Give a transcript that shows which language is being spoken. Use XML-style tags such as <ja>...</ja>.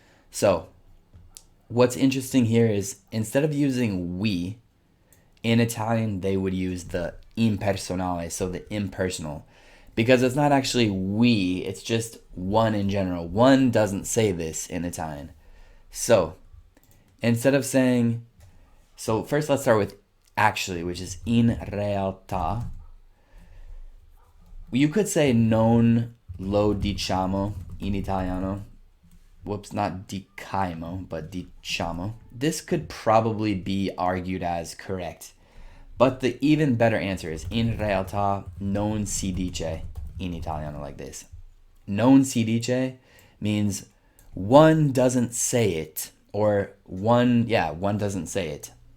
<en>So what's interesting here is instead of using we, in Italian, they would use the impersonale, so the impersonal. Because it's not actually we, it's just one in general. One doesn't say this in Italian. So instead of saying, so first let's start with actually, which is</en> <it>in realtà.</it> <en>You could say</en> <it>non lo diciamo in Italiano.</it> <en>Whoops, not diciamo, but diciamo. This could probably be argued as correct. But the even better answer is</en> <it>in realtà non si dice in Italiano</it> <en>like this.</en> <it>Non si dice</it> <en>means one doesn't say it, or one doesn't say it.</en>